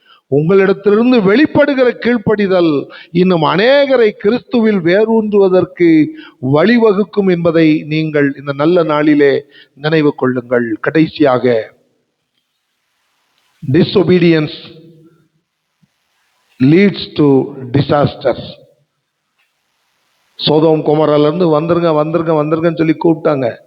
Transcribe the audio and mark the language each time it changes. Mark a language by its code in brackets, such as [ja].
[ta] உங்களிடத்திலிருந்து வெளிப்படுகிற கீழ்ப்படிதல் இன்னும் அநேகரை கிறிஸ்துவில் வேரூன்றுவதற்கு வழிவகுக்கும் என்பதை நீங்கள் இந்த நல்ல நாளிலே நினைவு கொள்ளுங்கள். கடைசியாக, [en] disobedience leads to disaster. [ta] Sodom கொமோரால இருந்து வந்துருங்கன்னு சொல்லி கூப்பிட்டாங்க.